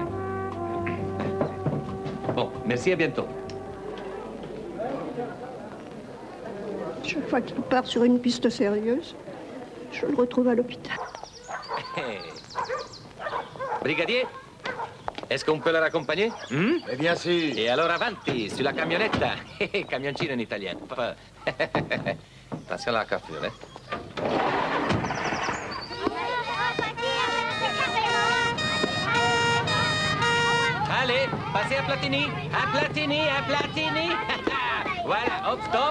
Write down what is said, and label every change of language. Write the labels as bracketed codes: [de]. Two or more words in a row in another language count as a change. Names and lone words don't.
[fr] Bon, merci, à bientôt. Chaque fois qu'il part sur une piste sérieuse, je le retrouve à l'hôpital. Brigadier, est-ce qu'on peut le raccompagner? Eh bien sûr. Et alors [it] avanti, sulla camionetta. Camioncino in italiano. [fr] Attention à la coiffure, hein? Allez, passez à Platini. À Platini, à Platini. Voilà, hop, stop.